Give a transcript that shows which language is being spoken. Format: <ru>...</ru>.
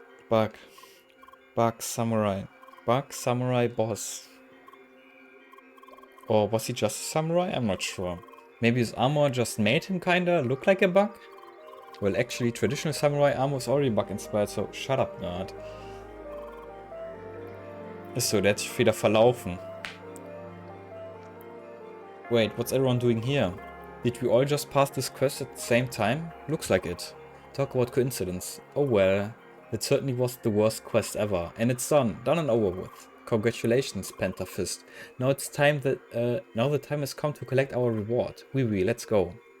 <en>Bug, samurai. Bug, samurai, boss. Or was he just a samurai? I'm not sure. Maybe his armor just made him kinda look like a bug? Well, actually, traditional samurai armor is already bug inspired, so shut up, nerd.</en> <de>Ist so, der hat sich wieder verlaufen.</de> <en>Wait, what's everyone doing here? Did we all just pass this quest at the same time? Looks like it. Talk about coincidence. Oh well, it certainly was the worst quest ever. And it's done and over with. Congratulations, Pentafist. Now it's time that now the time has come to collect our reward. Oui, let's go.</en>